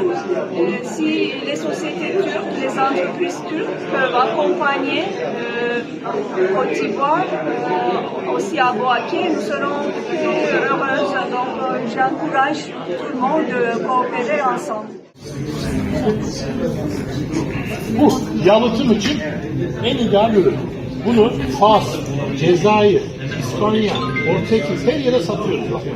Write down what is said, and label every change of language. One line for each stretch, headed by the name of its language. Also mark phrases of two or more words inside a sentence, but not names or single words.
French: Si les sociétés turques, les entreprises turques peuvent accompagner Côte d'Ivoire, aussi à Boaké, nous serons heureuses. Donc j'encourage tout le monde de coopérer ensemble.
Turkish: Bu yalıtım için en ideal ürün. Bunu Fas, Cezayir, İspanya, Portekiz her yere satıyoruz.